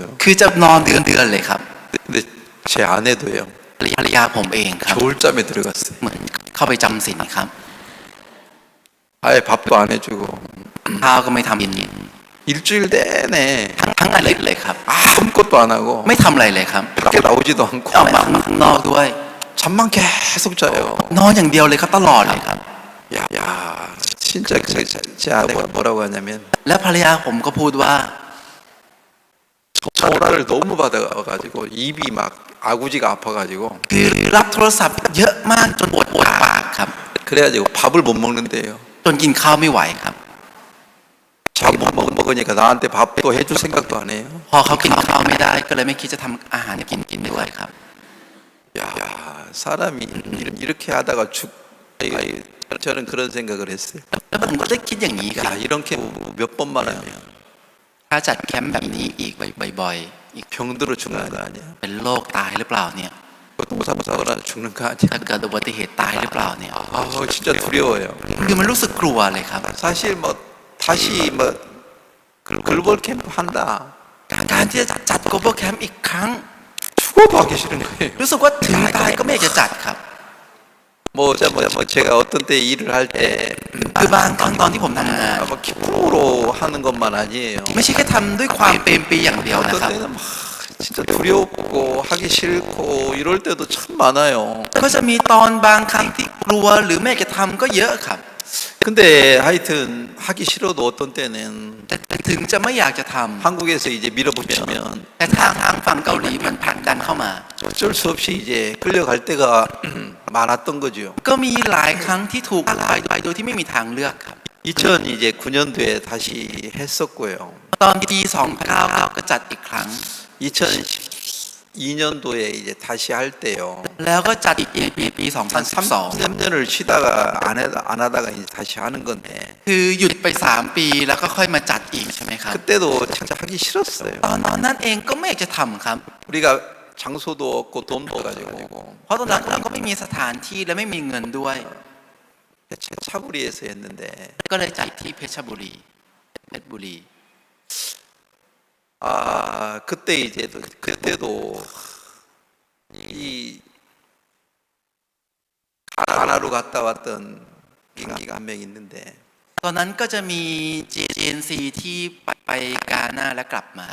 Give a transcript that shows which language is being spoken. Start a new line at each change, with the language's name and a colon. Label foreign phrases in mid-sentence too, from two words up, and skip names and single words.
Thai: คือจะนอนเดือนเลยครับ
Korean: 근데 제 아내도요.
Thai: ภรรยาผมเองครับ
Korean: 겨울잠에 들어갔어요.
Thai: เหมือนเข้าไปจำศีลครับ
Korean: 아예 밥도 안 해주고
Thai: ข้าวก็ไม่ทำกิน
Korean: 일주일 내내
Thai: ทั้งอาทิตย์เลยครับ
Korean: 아무것도 안 하고
Thai: ไม่ทำอะไรเลยครับ
Korean: 밖에 나오지도 않고
Thai: ออกมาข้างนอกด้วย
Korean: 잠만 계속 자요.
Thai: นอนอย่างเดียวเลยครับตลอดเลยครับ
Korean: 야 진짜 제 아내가 뭐라고 하냐면
Thai: และภรรยาผมก็พูดว่า
Korean: 전화를 너무 받아가지고 입이 막 아구지가 아파가지고
Thai: คือรับโทรศัพท์เยอะมากจนปวดปากครับ
Korean: 그래가지고 밥을 못 먹는데요.
Thai: จนกินข้าวไม่ไหวครับ
Korean: 자기 못 먹으니까 나한테 밥도 해줄 생각도 안 해요.
Thai: พอเขากินข้าวไม่ได้ก็เลยไม่คิดจะทำอาหารกินด้วยครับ
Korean: 야 사람이 이렇게 하다가 저는 그런 생각을 했어요.
Thai: แล้วผมก็ได้คิดอย่างนี้ครับ
Korean: 야 이렇게 몇 번만 하면
Thai: ถ้าจัดแคมป์แบบนี้อีกบ่อยๆอีก
Korean: 병들어 죽는 거 아니야?
Thai: เป็นโรคตายหรือเปล่าเนี่ย
Korean: 교통사고나 죽는 거 아니야?
Thai: ถ้ากิดอุบัติเหตุตายหรือเปล่าเนี่ย
Korean: 아 진짜 두려워요.
Thai: คือมันรู้สึกกลัวเลยครับ
Korean: 사실 뭐 다시 뭐 글로벌 캠프 한다.
Thai: การที่จะจัด
English: global camp
Thai: อีกครั้ง
Korean: 죽어도 하기 싫은 거예요.
Thai: รู้สึกว่าถึงตายก็ไม่อยากจะจัดครับ
Korean: 뭐 제가 어떤 때 일을 할 때
Thai: คือบางตอนที่ผมทำงาน
Korean: 뭐 기쁨으로 하는 것만 아니에요.
Thai: ไม่ใช่แค่ทำด้วยความเปรมปรีอย่างเดียวนะ
Korean: 어떤
Thai: ครับ
Korean: 때는 막 진짜 두렵고 하기 싫고 이럴 때도 참 많아요.
Thai: ก็จะมีตอนบางครั้งที่กลัวหรือไม่อยากจะทำก็เยอะครับ
Korean: 근데 하여튼 하기 싫어도 어떤 때는
Thai: แต่ถึงจะไม่อยากจะทำ
Korean: 한국에서 이제 밀어붙이면
Thai: แต่ทางฝั่งเกาหลีมันผลักดันเข้ามา
Korean: 어쩔 수 없이 이제 끌려갈 때가 많았던 거죠.
Thai: ก็มีหลายครั้งที่ถูกลายไปโดยที่ไม่มีทางเลือกครับ
Korean: 2009년도에 다시 했었고요.
Thai: ตอนปี2009ก็จัดอีกครั้ง
Korean: 2012년도에 이제 다시 할 때요.
Thai: แล้วก็จัดอีกปี
Korean: 한 2012 3년을 쉬다가 안 하다가 이제 다시 하는 건데
Thai: คือหยุดไป3 ปีแล้วก็ค่อยมาจัดอีกใช่ไหมครับ
Korean: 그때도 진짜 하기 싫었어요.
Thai: ตอนนั้นเองก็ไม่อยากจะทำครับ
Korean: 우리가 장소도 없고 돈도 가지고
Thai: เพราะตอนนั้นเราก็ไม่มีสถานที่และไม่มีเงินด้วย
Korean: 차구리에서 했는데
Thai: ก็เลยจัดที่เพชรบุรี
Korean: 아 그때 이제 그때도 이 가나로 갔다 왔던 경기가 한 명 있는데
Thai: ตอนนั้นก็จะมี GNC ที่ไปกาหน้าและกลับมา